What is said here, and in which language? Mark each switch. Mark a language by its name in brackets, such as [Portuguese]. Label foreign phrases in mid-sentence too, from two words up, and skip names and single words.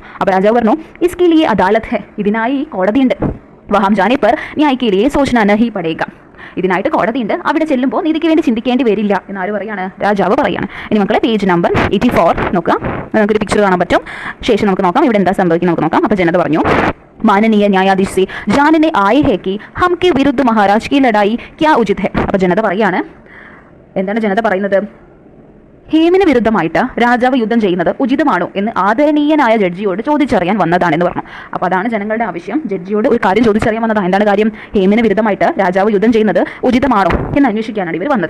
[Malayalam] അപ്പോൾ രാജാവ് പറഞ്ഞു, [Hindi] इसके लिए अदालत है. [Malayalam] ഇതിനായി കോടതിയുണ്ട്. [Hindi] वहाँ जाने पर न्याय के लिए सोचना नहीं पड़ेगा. [Malayalam] ഇതിനായിട്ട് കോടതിയുണ്ട്, അവിടെ ചെല്ലുമ്പോൾ നീതിക്ക് വേണ്ടി ചിന്തിക്കേണ്ടി വരില്ല എന്നാര് പറയാണ്? രാജാവ് പറയാണ്. ഇനി മക്കളെ പേജ് നമ്പർ 84 നോക്കുക. നമുക്കൊരു പിക്ചർ കാണാൻ പറ്റും. ശേഷം നമുക്ക് നോക്കാം ഇവിടെ എന്താ സംഭവിക്കുന്നത് നമുക്ക് നോക്കാം. അപ്പോൾ ജനത പറഞ്ഞു, [Hindi] माननीय न्यायाधीश से जानने आए हैं कि हम के विरुद्ध महाराज की लड़ाई क्या उचित है. [Malayalam] അപ്പോൾ ജനത പറയാണ്, എന്താണ് ജനത പറയുന്നത്? ഹേമിന് വിരുദ്ധമായിട്ട് രാജാവ് യുദ്ധം ചെയ്യുന്നത് ഉചിതമാണോ എന്ന് ആദരണീയനായ ജഡ്ജിയോട് ചോദിച്ചറിയാൻ വന്നതാണെന്ന് പറഞ്ഞു. അപ്പോൾ അതാണ് ജനങ്ങളുടെ ആവശ്യം. ജഡ്ജിയോട് ഒരു കാര്യം ചോദിച്ചറിയാൻ വന്നതാണ്. എന്താണ് കാര്യം? ഹേമിന് വിരുദ്ധമായിട്ട് രാജാവ് യുദ്ധം ചെയ്യുന്നത് ഉചിതമാണോ എന്ന് അന്വേഷിക്കാനാണ് ഇവർ വന്നത്.